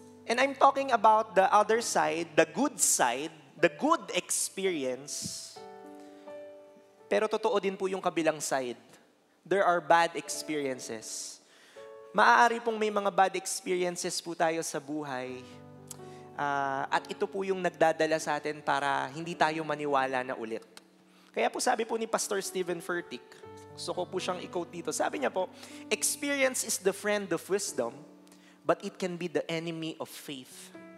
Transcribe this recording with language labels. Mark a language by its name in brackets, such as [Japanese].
[English] And I'm talking about the other side, the good experience. [Filipino] Pero totoo din po yung kabilang side. There are bad experiences. Maaari pong may mga bad experiences po tayo sa buhay. At ito po yung nagdadala sa atin para hindi tayo maniwala na ulit. Kaya po sabi po ni Pastor Stephen Furtick, gusto ko po siyang i-quote dito. [English] Sabi niya po, experience is the friend of wisdom, but it can be the enemy of faith.